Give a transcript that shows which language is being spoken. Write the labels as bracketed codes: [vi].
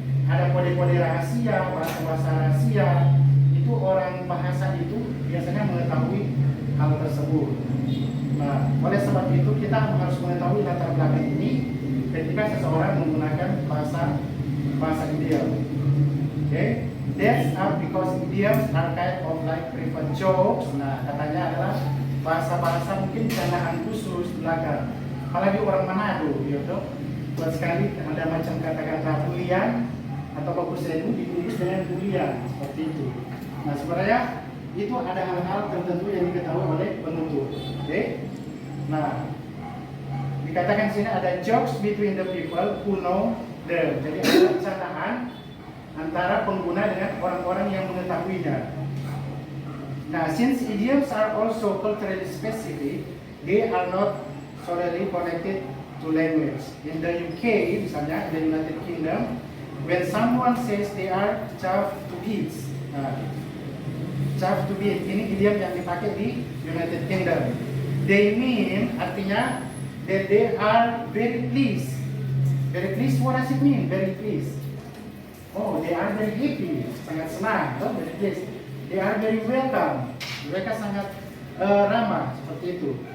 [id] Ada kode-kode rahasia, bahasa-bahasa rahasia. Itu orang bahasa itu biasanya mengetahui hal tersebut. Nah, oleh sebab itu kita harus mengetahui latar belakang ini ketika seseorang menggunakan bahasa idiom. [en] Okay? That's because idioms are kind of like private jokes. [id] Nah, katanya adalah bahasa-bahasa mungkin candaan khusus belaka. Apalagi orang Manado, gitu. Buat sekali ada macam kata-kata bulian atau bagus itu dibungkus dengan bulian seperti itu. Nah, sebenarnya itu ada hal-hal tertentu yang diketahui oleh penutur. Oke? Nah, dikatakan sini ada [en] jokes between the people who know them. [id] Jadi ada candaan antara pengguna dengan orang-orang yang mengetahuinya. [en] Nah, since idioms are also culturally specific, they are not solely connected to language. In the UK, [id] misalnya, [en] in the United Kingdom, when someone says they are chuffed to bits, chuffed to bits, [id] ini idiom yang dipakai di United Kingdom. [en] They mean, [id] artinya, [en] that they are very pleased. Very pleased, what does it mean? Very pleased. Oh, they are very happy, [id] sangat senang, [en] very pleased. They are very welcome. [id] Mereka sangat ramah, seperti itu.